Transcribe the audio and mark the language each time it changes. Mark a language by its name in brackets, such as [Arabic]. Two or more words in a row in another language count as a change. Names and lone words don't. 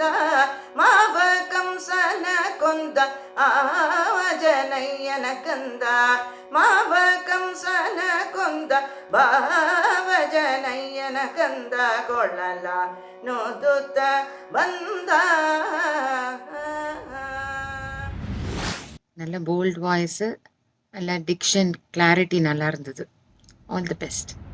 [Kannada] ಮಾವ ಕಂಸನ ಕೊಂದ ಆವಜನಯ್ಯನ ಕಂದ, ಮಾವ ಕಂಸನ ಕೊಂದ ಭಾವಜನಯ್ಯನ ಕಂದ. ಕೊಳ್ಳಲ ನೋದುತ್ತ ಬಂದ. [Tamil] நல்ல [English] bold voice, [Tamil] நல்ல [English] diction clarity [Tamil] நல்லா இருந்தது. [English] All the best.